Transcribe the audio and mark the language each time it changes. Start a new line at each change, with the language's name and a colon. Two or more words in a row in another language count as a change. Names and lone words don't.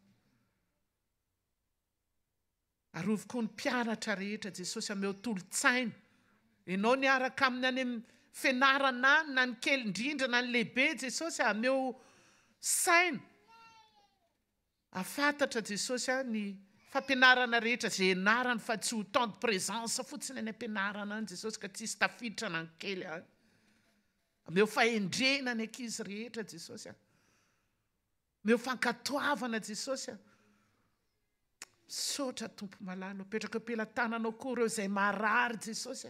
Malagasy: Arovy koa ny mpianatra rehetra Jesosy ameo tolo-tsaina. Ianao ny araka amin'ny any amin'ny fianarana any, na ny kely indrindra na ny lehibe Jesosy ameo saina. Afantatra Jesosy ny fampianarana rehetra izay ianarany fa tsy ho
French: temps de présence
Malagasy: fotsiny any ampianarana any Jesosy, ka tsisy tafiditra na ny kely any. Ameo fahendrena ny ankizy rehetra Jesosy. Ameo fankatoavana Jesosy. Saotra Tompo malala, petraka am-pelantananao koa ireo izay marary Jesosy.